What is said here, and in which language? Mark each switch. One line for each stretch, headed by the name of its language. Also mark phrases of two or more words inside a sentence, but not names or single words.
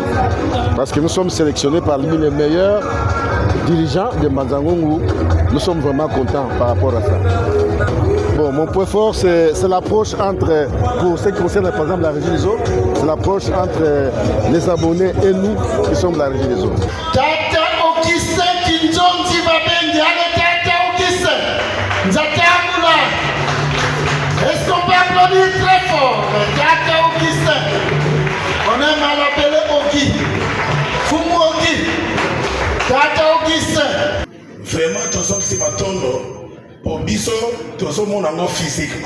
French: Parce que nous sommes sélectionnés parmi les meilleurs dirigeants de Mbanzangungu. Nous sommes vraiment contents par rapport à ça. Bon, mon point fort, c'est l'approche entre, pour ce qui concerne par exemple la Régie des eaux, c'est l'approche entre les abonnés et nous qui sommes de la Régie des eaux. Tata Augustin Kinzonzi Babengi, allez Tata Augustin.
Kongo: Nzatamula.
French: Est-ce qu'on peut applaudir très fort Tata Augustin? On aime à l'appeler Ogi. Fumu Ogi. Tata Augustin. Vraiment, tous sommes si matondo. Pour biso, tous sommes mon physiquement.